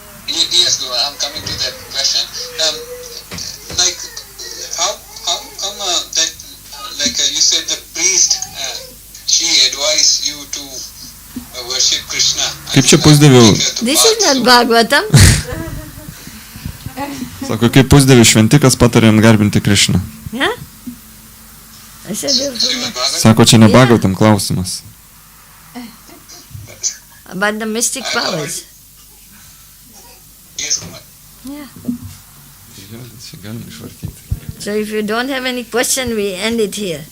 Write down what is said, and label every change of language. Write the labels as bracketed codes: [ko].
[en] Yes, Guru, I'm coming to that question. Like, how come that, like you said, the priest, she advised you to worship Krishna. [lt] Kaip čia pusdievių? [en] This is not Bhagavatam. [lt] Sako, kaip pusdievių šventikas patarė garbinti Krišną. [en] Yeah? I said [lt] Sako, čia ne Bhagavatam klausimas. [en] about the mystic powers. Yes, Kumar. Yeah. [lt] Čia galim išvartyti. [en] So if you don't have any question, we end it here.